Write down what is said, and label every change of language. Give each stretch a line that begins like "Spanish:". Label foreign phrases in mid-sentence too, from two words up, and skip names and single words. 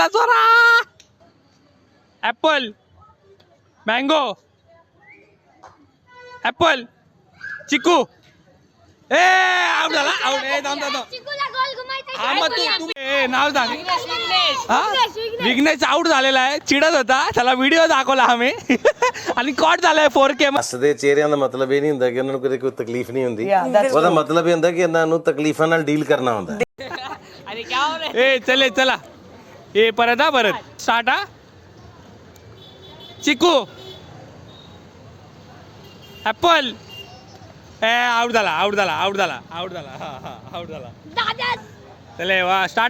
Marathi: स्वरा.
English: apple mango apple
Marathi: चिकू. आउट झाला. आउट. हा मग तू नाव सांग. विघ्नेश आउट झालेला आहे. चिडत होता, त्याला व्हिडिओ दाखवला आम्ही आणि कॉट झालाय 4K.
Punjabi: ਹੱਸਦੇ ਚਿਹਰਿਆਂ ਦਾ ਮਤਲਬ ਇਹ ਨਹੀਂ ਹੁੰਦਾ ਕਿ ਉਹਨਾਂ ਨੂੰ ਕਦੇ ਕੋਈ ਤਕਲੀਫ ਨਹੀਂ ਹੁੰਦੀ। ਉਹਦਾ ਮਤਲਬ ਇਹ ਹੁੰਦਾ ਕਿ ਇਹਨਾਂ ਨੂੰ ਤਕਲੀਫਾਂ ਨਾਲ ਡੀਲ ਕਰਨਾ ਹੁੰਦਾ।
Marathi: चले चला. परत हा, परत स्टार्ट. हा, चिकू ऍपल. आउट झाला. आउट झाला. आउट झाला. आउट झाला. हा आउट झाला. चले वा स्टार्ट.